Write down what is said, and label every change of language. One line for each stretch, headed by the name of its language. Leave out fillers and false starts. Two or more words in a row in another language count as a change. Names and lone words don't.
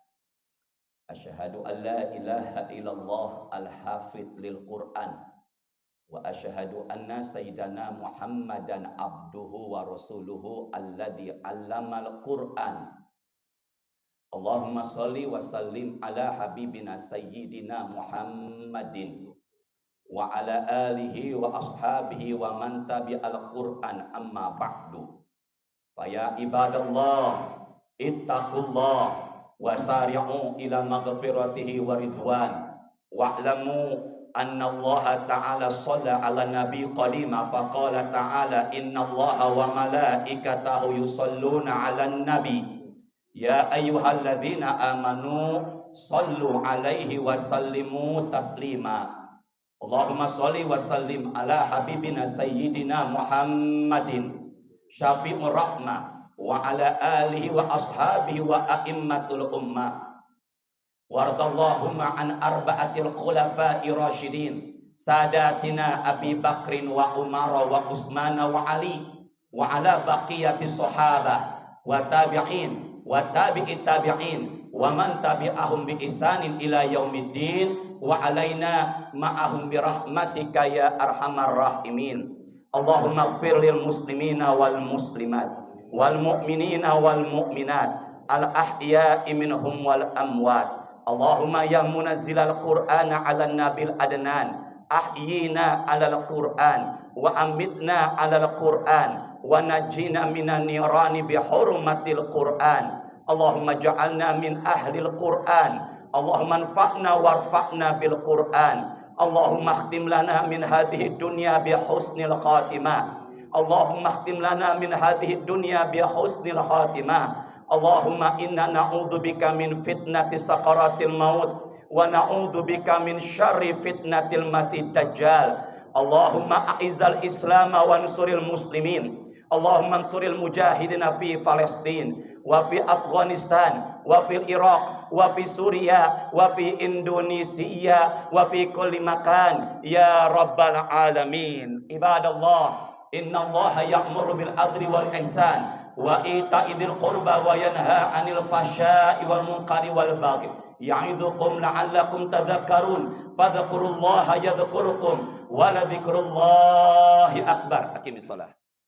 Arabic: أشهد أن لا إله إلا الله الحافظ للقرآن وأشهد أن سيدنا محمدا عبده ورسوله الذي علم القرآن. اللهم صل وسلم على حبيبنا سيدنا محمد وعلى آله وأصحابه ومن تبع القرآن أما بعد. فيا عباد الله اتقوا الله وسارعوا إلى مغفرته ورضوان واعلموا أن الله تعالى صلى على نبي قليما فقال تعالى إن الله وملائكته يصلون على النبي يا أيها الذين آمنوا صلوا عليه وسلموا تسليما. اللهم صل وسلم على حبيبنا سيدنا محمد شافع الرحمة وعلى آله وأصحابه وأئمة الأمة. وارض اللهم عن أربعة الخلفاء راشدين ساداتنا أبي بكر وعمر وعثمان وعلي وعلى بقية صحابة وتابعين وتابعي التابعين ومن تبعهم بإحسان إلى يوم الدين وعلينا معهم برحمتك يا أرحم الراحمين. اللهم اغفر للمسلمين والمسلمات والمؤمنين والمؤمنات الأحياء منهم والأموات. اللهم يا منزل القرآن على النبي العدنان أحينا على القرآن وأمتنا على القرآن ونجنا من النيران بحرمة القرآن. اللهم اجعلنا من أهل القرآن. اللهم انفعنا وارفعنا بالقرآن اللهم اختم لنا من هذه دنيا بحسن الخاتمة. اللهم اختم لنا من هذه دنيا بحسن الخاتمة. اللهم إنا نعوذ بك من فتنة سكرات الموت ونعوذ بك من شر فتنة المسيح دجال. اللهم أعز الإسلام وانصر المسلمين. اللهم انصر المجاهدين في فلسطين وفي أفغانستان وفي العراق وفي سوريا وفي إندونيسيا وفي كل مكان يا رب العالمين. عباد الله إن الله يأمر بالعدل والإحسان وإيتاء ذي القربى وينهى عن الفحشاء والمنكر والبغي يعظكم لعلكم تذكرون فاذكروا الله يذكركم ولذكر الله أكبر. أقم الصلاة.